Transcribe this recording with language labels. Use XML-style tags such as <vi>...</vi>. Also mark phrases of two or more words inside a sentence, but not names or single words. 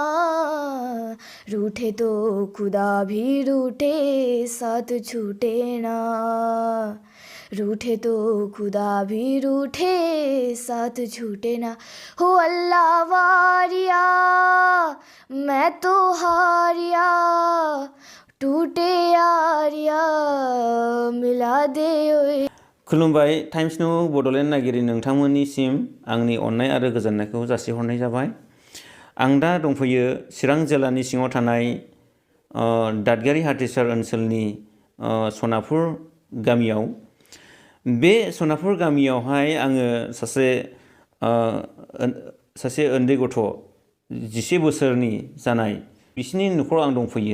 <hi>रूठे तो खुदा भी रूठे साथ छूटे ना, रूठे तो खुदा भी रूठे साथ छूटे ना।</hi> <pa>हो अल्लाह वारिया मैं तो हारिया, टूटे यारिया मिला दे ओए।</pa> <brx>खुलुमबाय। टाइम्स न्यू बड'लेण्ड नागिरि नोंथांमोननिसिम आंनि अननाय आरो गोजोननायखौ जासिहरनाय जाबाय। आं दा दंफैयो चिरां जिल्लानि सिङाव थानाय दादगारि हाथिसार ओनसोलनि सनापुर गामियाव। बे सनापुर गामियावहाय आङो सासे उन्दै गथ' 10 बोसोरनि जानाय बिसिनि न'खराव आं दंफैयो।</brx>